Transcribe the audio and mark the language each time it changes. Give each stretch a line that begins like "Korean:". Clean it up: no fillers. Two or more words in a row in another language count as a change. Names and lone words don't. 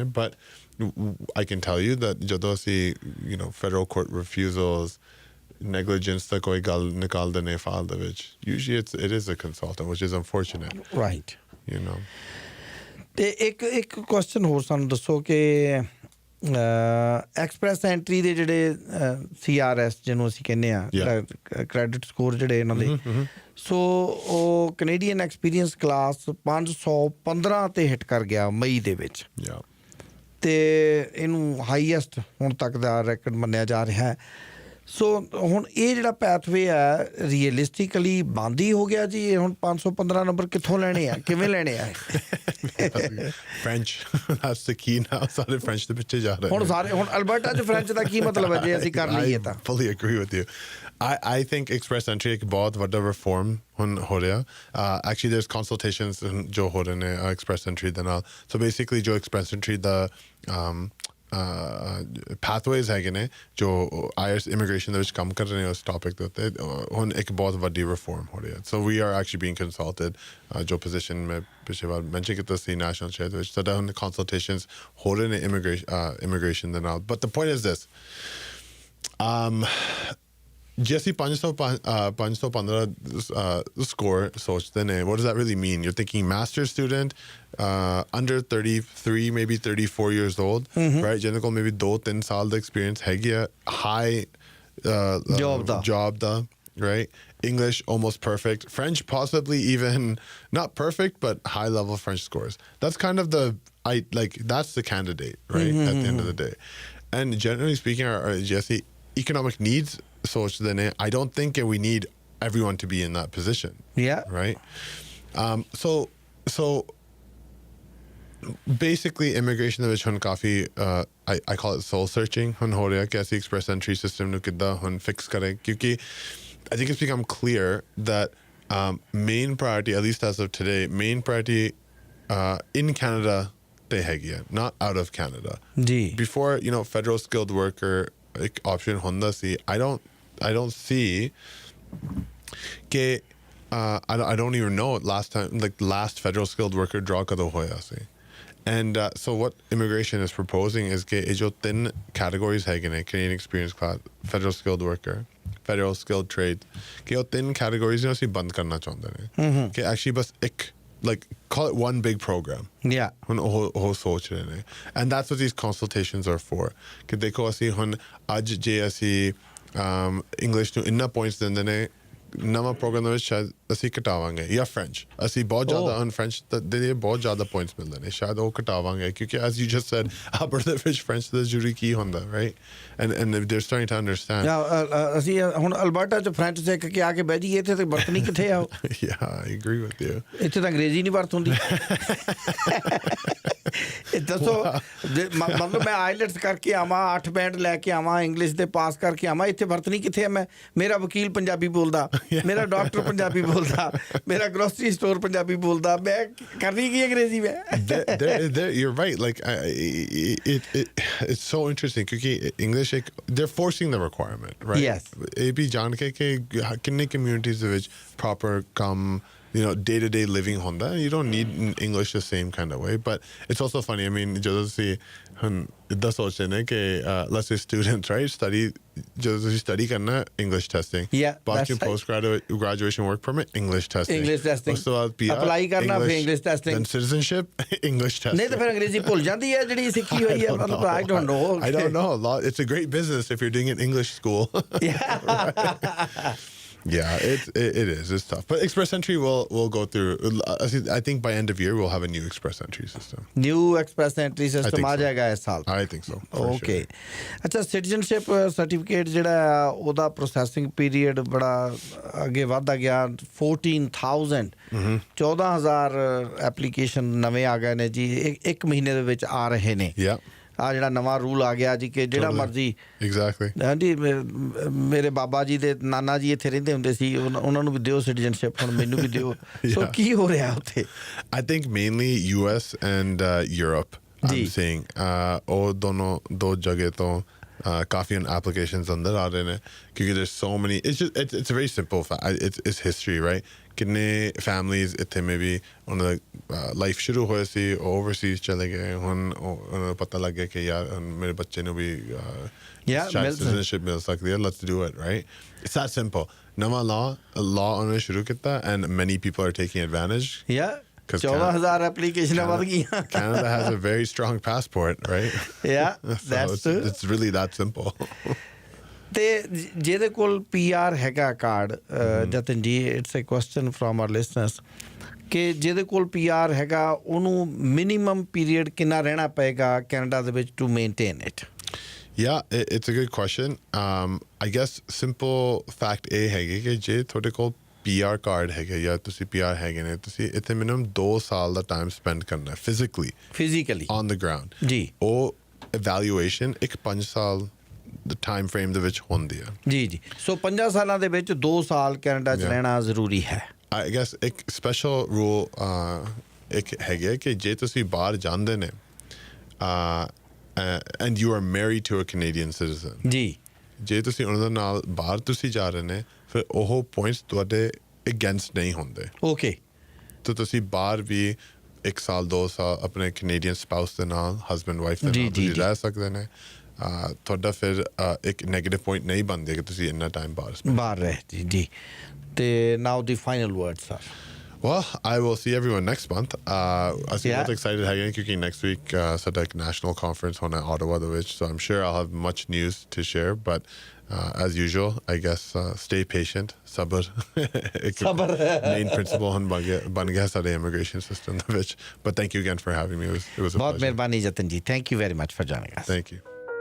English: But I can tell you that
Punjabi: ਜਦੋਂ ਅਸੀਂ,
English: federal court refusals, negligence
Punjabi: ਦਾ ਕੋਈ ਗੱਲ ਨਿਕਾਲ ਦਨੇ ਫਾਈਲ ਦੇ ਵਿੱਚ,
English: usually it is a consultant, which is unfortunate. Right.
Punjabi: ਤੇ ਇੱਕ ਕੁਐਸਚਨ ਹੋਰ ਸਾਨੂੰ ਦੱਸੋ ਕਿ
English: express entry
Punjabi: ਦੇ ਜਿਹੜੇ CRS ਜਿਹਨੂੰ ਅਸੀਂ ਕਹਿੰਦੇ ਆ,
English: credit score
Punjabi: ਜਿਹੜੇ ਇਹਨਾਂ ਦੇ, ਸੋ ਉਹ
English: Canadian experience class
Punjabi: 515 ਤੇ ਹਿੱਟ ਕਰ ਗਿਆ ਮਈ ਦੇ ਵਿੱਚ, ਤੇ ਇਹਨੂੰ ਹਾਈਐਸਟ ਹੁਣ ਤੱਕ ਦਾ ਰੈਕਡ ਮੰਨਿਆ ਜਾ ਰਿਹਾ ਹੈ। ਸੋ ਹੁਣ ਇਹ ਜਿਹੜਾ ਪੈਥਵੇ ਹੈ ਰੀਅਲਿਸਟਿਕਲੀ ਬੰਦ ਹੀ ਹੋ ਗਿਆ ਜੀ? ਇਹ ਹੁਣ 515 ਨੰਬਰ ਕਿੱਥੋਂ ਲੈਣੇ ਆ, ਕਿਵੇਂ ਲੈਣੇ ਆ? ਫ੍ਰੈਂਚ,
English: that's the key now.
Punjabi: ਸਾਰੇ ਫ੍ਰੈਂਚ ਦੇ ਪਿੱਛੇ ਜਾ ਰਹੇ ਹੁਣ ਅਲਬਰਟਾ 'ਚ ਫ੍ਰੈਂਚ ਦਾ ਕੀ ਮਤਲਬ ਹੈ ਜੇ ਅਸੀਂ ਕਰ ਲਈਏ ਤਾਂ?
English: I fully agree with you. I think express entry
Punjabi: ਇੱਕ ਬਹੁਤ ਵੱਡਾ
English: reform
Punjabi: ਹੁਣ ਹੋ ਰਿਹਾ.
English: Actually there's consultations
Punjabi: ਜੋ ਹੋ ਰਹੇ ਨੇ
English: express entry
Punjabi: ਦੇ ਨਾਲ.
English: So basically
Punjabi: ਜੋ
English: express entry
Punjabi: ਦਾ pathways ਹੈਗੇ ਨੇ ਜੋ IELTS immigration ਦੇ ਵਿੱਚ ਕੰਮ ਕਰ ਰਹੇ ਨੇ ਉਸ ਟੌਪਿਕ ਦੇ ਉੱਤੇ, ਹੁਣ ਇੱਕ ਬਹੁਤ ਵੱਡੀ ਰਿਫਾਰਮ ਹੋ ਰਹੀ ਹੈ.
English: so we are actually being consulted,
Punjabi: ਜੋ ਪੋਜੀਸ਼ਨ ਮੈਂ ਪਿਛਲੇ ਵਾਰ ਮੈਂਸ਼ਨ ਕੀਤਾ ਸੀ
English: national share
Punjabi: ਦੇ ਵਿੱਚ, ਸਾਡਾ ਹੁਣ ਕੰਸਲਟੇਸ਼ਨਸ ਹੋ ਰਹੇ ਨੇ ਇਮੀਗ੍ਰੇਸ਼ਨ ਦੇ ਨਾਲ.
English: But the point is this,
Punjabi: ਜੇ ਅਸੀਂ 515 score ਸੋਚਦੇ ਨੇ,
English: what does that really mean? You're thinking master's student, under 33, maybe 34 years old, right?
Punjabi: ਜਿਹਨਾਂ ਕੋਲ maybe 2-3 ਸਾਲ ਦਾ experience ਹੈਗੀ ਆ,
English: high job ਦਾ, right? English almost perfect, French possibly even not perfect, but high level French scores. That's kind of that's the candidate, right? At the end of the day. And generally speaking, our Jesse, economic needs, I don't think we need everyone to be in that position. Yeah. Right? So basically immigration ਦੇ ਵਿੱਚ ਹੁਣ ਕਾਫੀ I call it soul searching ਹੁਣ ਹੋ ਰਿਹਾ ਕਿ ਅਸੀਂ express entry system ਨੂੰ ਕਿੱਦਾਂ ਹੁਣ fix ਕਰੇ, ਕਿਉਂਕਿ I think it's become clear that main priority, at least as of today, main priority in Canada ਤੇ ਹੈਗੀ ਹੈ, not out of Canada.
Punjabi: ਜੀ.
English: Before, federal skilled worker option ਹੁੰਦਾ ਸੀ, I don't see ਕਿ I don't even know last time, like last federal skilled worker draw
Punjabi: ਕਦੋਂ ਹੋਇਆ ਸੀ.
English: And so what immigration is proposing is
Punjabi: ਕਿ ਇਹ ਜੋ 3
English: categories
Punjabi: ਹੈਗੇ ਨੇ,
English: Canadian experience class, federal skilled worker, federal skilled trade,
Punjabi: ਕਿ ਉਹ 3 categories ਨੂੰ ਅਸੀਂ ਬੰਦ ਕਰਨਾ ਚਾਹੁੰਦੇ ਨੇ, ਕਿ actually ਬਸ ਇੱਕ,
English: like, call it one big program. Yeah.
Punjabi: ਹੁਣ ਉਹ ਸੋਚ ਰਹੇ ਨੇ,
English: and that's what these consultations are for.
Punjabi: ਕਿ ਦੇਖੋ ਅਸੀਂ ਹੁਣ ਅੱਜ ਜੇ ਅਸੀਂ ਇੰਗਲਿਸ਼ ਨੂੰ ਇੰਨਾ ਪੁਆਇੰਟਸ ਦਿੰਦੇ ਨੇ, ਨਵਾਂ ਪ੍ਰੋਗਰਾਮ ਦੇ ਵਿੱਚ ਸ਼ਾਇਦ ਅਸੀਂ ਘਟਾਵਾਂਗੇ, ਜਾਂ ਫ੍ਰੈਂਚ ਅਸੀਂ ਬਹੁਤ ਜ਼ਿਆਦਾ ਹੁਣ ਫ੍ਰੈਂਚ ਦੇ ਬਹੁਤ ਜ਼ਿਆਦਾ ਪੁਆਇੰਟਸ ਮਿਲਦੇ ਨੇ, ਸ਼ਾਇਦ ਉਹ ਘਟਾਵਾਂਗੇ, ਕਿਉਂਕਿ
English: as you just said,
Punjabi: ਅਲਬਰਟਾ ਵਿੱਚ ਫ੍ਰੈਂਚ ਦਾ ਜ਼ਰੂਰੀ ਕੀ ਹੁੰਦਾ,
English: right? And they're starting to understand.
Punjabi: ਅਸੀਂ ਹੁਣ ਅਲਬਰਟਾ 'ਚ ਫ੍ਰੈਂਚ ਸਿੱਖ ਕੇ ਆ ਕੇ ਬਹਿ ਜਾਈਏ, ਇੱਥੇ ਤੇ ਵਰਤਣੀ ਕਿੱਥੇ ਆ?
English: Yeah, I agree with you.
Punjabi: ਇੱਥੇ ਤਾਂ ਅੰਗਰੇਜ਼ੀ ਨਹੀਂ ਵਰਤ ਹੁੰਦੀ। ਦੱਸੋ, ਮਤਲਬ ਮੈਂ ਆਈਲੈਟਸ ਕਰਕੇ ਆਵਾਂ, 8 ਬੈਂਡ ਲੈ ਕੇ ਆਵਾਂ, ਇੰਗਲਿਸ਼ ਦੇ ਪਾਸ ਕਰਕੇ ਆਵਾਂ, ਇੱਥੇ ਵਰਤਣੀ ਕਿੱਥੇ ਆ? ਮੇਰਾ ਵਕੀਲ ਪੰਜਾਬੀ ਬੋਲਦਾ, ਮੇਰਾ ਡਾਕਟਰ ਪੰਜਾਬੀ ਬੋਲਦਾ, ਮੇਰਾ ਗਰੋਸਰੀ ਸਟੋਰ ਪੰਜਾਬੀ ਬੋਲਦਾ, ਮੈਂ ਕਰਨੀ ਕੀ ਅੰਗਰੇਜ਼ੀ ਮੈਂ?
English: You're right. Like it's so interesting ਕਿਉਂਕਿ English they're forcing the requirement, right? Yes.
Punjabi: ਇਹ ਵੀ ਜਾਣ ਕੇ ਕਿ ਕਿੰਨੇ communities ਦੇ ਵਿੱਚ proper ਕੰਮ,
English: day-to-day living ਹੁੰਦਾ, you don't need English the same kind of way. But it's also funny, I mean,
Punjabi: ਜਦੋਂ ਅਸੀਂ ਹੁਣ ਇੱਦਾਂ ਸੋਚਦੇ ਨੇ ਕਿ
English: let's say students, right,
Punjabi: ਜਦੋਂ ਤੁਸੀਂ study ਕਰਨਾ,
English: English testing,
Punjabi: ਬਾਅਦ ਚ
English: post graduation work permit, English testing,
Punjabi: ਉਸ ਤੋਂ ਬਾਅਦ PR, apply ਕਰਨਾ, ਫਿਰ
English: English testing, then citizenship, English testing.
Punjabi: ਨਹੀਂ ਤਾਂ ਫਿਰ ਅੰਗਰੇਜ਼ੀ ਭੁੱਲ ਜਾਂਦੀ ਹੈ ਜਿਹੜੀ ਸਿੱਖੀ ਹੋਈ ਹੈ, ਮਤਲਬ
English: I don't know. I don't know. It's a great business if you're doing it in English school. Yeah, it is. It's tough. But Express Entry will go through. I think by end of year we'll have a new Express Entry system. New Express Entry system
Punjabi: ਆ ਜਾਏਗਾ ਇਸ ਸਾਲ?
English: I think so. Okay.
Punjabi: ਅੱਛਾ, ਸਿਟੀਜ਼ਨਸ਼ਿਪ ਸਰਟੀਫਿਕੇਟ ਜਿਹੜਾ ਉਹਦਾ ਪ੍ਰੋਸੈਸਿੰਗ ਪੀਰੀਅਡ ਬੜਾ ਅੱਗੇ ਵੱਧਦਾ ਗਿਆ, 14,000 ਐਪਲੀਕੇਸ਼ਨ ਨਵੇਂ ਆ ਗਏ ਨੇ ਜੀ, ਇੱਕ ਮਹੀਨੇ ਦੇ ਵਿੱਚ ਆ ਰਹੇ ਨੇ। ਆ ਜਿਹੜਾ ਨਵਾਂ ਰੂਲ ਆ ਗਿਆ ਜੀ ਕਿ ਜਿਹੜਾ ਮਰਜ਼ੀ
English: Exactly.
Punjabi: ਹਾਂਜੀ ਮੇਰੇ ਬਾਬਾ ਜੀ ਦੇ ਨਾਨਾ ਜੀ ਇੱਥੇ ਰਹਿੰਦੇ ਹੁੰਦੇ ਸੀ ਉਹਨਾਂ ਨੂੰ ਵੀ ਦਿਓ ਸਿਟੀਜ਼ਨਸ਼ਿਪ ਹੁਣ ਮੈਨੂੰ ਵੀ ਦਿਓ ਸੋ ਕੀ ਹੋ ਰਿਹਾ ਉੱਥੇ
English: I think mainly US and Europe I'm seeing
Punjabi: ਉਹ ਦੋਨੋਂ ਦੋ ਜਗ੍ਹਾ ਤੋਂ ਕਾਫੀ applications ਅੰਦਰ ਆ ਰਹੇ ਨੇ ਕਿਉਂਕਿ
English: there's so many it's a very simple fact it's history right
Punjabi: ਕਿੰਨੇ families ਇੱਥੇ maybe ਉਹਨਾਂ ਦਾ ਲਾਈਫ ਸ਼ੁਰੂ ਹੋਇਆ ਸੀ overseas ਚਲੇ ਗਏ ਹੁਣ ਉਹਨਾਂ ਨੂੰ ਪਤਾ ਲੱਗ ਗਿਆ ਕਿ ਯਾਰ ਮੇਰੇ ਬੱਚੇ ਨੂੰ ਵੀ citizenship ਮਿਲ ਸਕਦੀ ਹੈ
English: let's do it right it's that simple
Punjabi: ਨਵਾਂ law ਉਹਨਾਂ ਨੇ ਸ਼ੁਰੂ ਕੀਤਾ
English: and many people are taking advantage
Punjabi: 14,000 ਐਪਲੀਕੇਸ਼ਨਾਂ ਵੱਧ ਗਈਆਂ
English: Canada has a very strong passport right that's true it's really that simple
Punjabi: ਤੇ ਜਿਹਦੇ ਕੋਲ PR ਹੈਗਾ ਕਾਰਡ ਜਤਨ ਜੀ
English: it's a question from our listeners
Punjabi: ਕਿ ਜਿਹਦੇ ਕੋਲ PR ਹੈਗਾ ਉਹਨੂੰ
English: minimum period
Punjabi: ਕਿੰਨਾ ਰਹਿਣਾ ਪਏਗਾ ਕੈਨੇਡਾ ਦੇ ਵਿੱਚ
English: to maintain it Yeah, it's a good question. I guess simple fact A
Punjabi: ਹੈਗੀ ਕਿ ਜੇ ਤੁਹਾਡੇ ਕੋਲ PR ਕਾਰਡ ਹੈਗਾ ਜਾਂ ਤੁਸੀਂ PR ਹੈਗੇ ਨੇ ਤੁਸੀਂ ਇੱਥੇ ਮਿਨੀਮਮ 2 ਸਾਲ ਦਾ
English: time spend
Punjabi: ਕਰਨਾ
English: physically on the ground
Punjabi: ਜੀ ਉਹ evaluation ਇੱਕ 5 ਸਾਲ
English: the time frame
Punjabi: ਦੇ ਵਿੱਚ ਹੁੰਦੀ ਹੈ ਜੀ ਸੋ 5 ਸਾਲਾਂ ਦੇ ਵਿੱਚ 2 ਸਾਲ ਕੈਨੇਡਾ 'ਚ ਰਹਿਣਾ ਜ਼ਰੂਰੀ ਹੈ
English: I guess
Punjabi: ਇੱਕ
English: special rule
Punjabi: ਇੱਕ ਹੈਗਾ ਕਿ ਜੇ ਤੁਸੀਂ ਬਾਹਰ ਜਾਂਦੇ ਨੇ
English: and you are married to a Canadian citizen
Punjabi: ਜੀ ਜੇ ਤੁਸੀਂ ਉਹਨਾਂ ਦੇ ਨਾਲ ਬਾਹਰ ਤੁਸੀਂ ਜਾ ਰਹੇ ਨੇ ਫਿਰ ਉਹ ਪੁਆਇੰਟਸ ਤੁਹਾਡੇ ਅਗੇਂਸਟ ਨਹੀਂ ਹੁੰਦੇ ਓਕੇ ਤਾਂ ਤੁਸੀਂ ਬਾਹਰ ਵੀ 1 ਸਾਲ 2 ਸਾਲ ਆਪਣੇ
English: Canadian spouse
Punjabi: ਦੇ ਨਾਲ
English: husband wife
Punjabi: ਦੇ ਨਾਲ ਤੁਸੀਂ ਰਹਿ ਸਕਦੇ ਨੇ ਤੁਹਾਡਾ ਫਿਰ ਇੱਕ
English: negative point
Punjabi: ਨਹੀਂ ਬਣਦੇ ਕਿ ਤੁਸੀਂ ਇੰਨਾ ਟਾਈਮ ਬਾਹਰ ਰਹੇ ਜੀ ਤੇ
English: now the final word sir Well, I will see everyone next month.
Punjabi: I'm ਬਹੁਤ excited ਹੈਗੇ ਕਿਉਂਕਿ
English: next week
Punjabi: ਸਾਡਾ ਇੱਕ
English: national conference
Punjabi: ਹੋਣਾ Ottawa ਦੇ ਵਿੱਚ,
English: so I'm sure I'll have much news to share. But as usual, I guess stay patient.
Punjabi: sabr.
English: Main principle
Punjabi: ਹੁਣ ਬਣ ਗਿਆ ਸਾਡੇ immigration system ਦੇ ਵਿੱਚ.
English: But thank you again for having me. It was a pleasure.
Punjabi: ਬਹੁਤ ਮਿਹਰਬਾਨੀ ਜਤਨ ਜੀ.
English: Thank you very much for joining us. Thank you.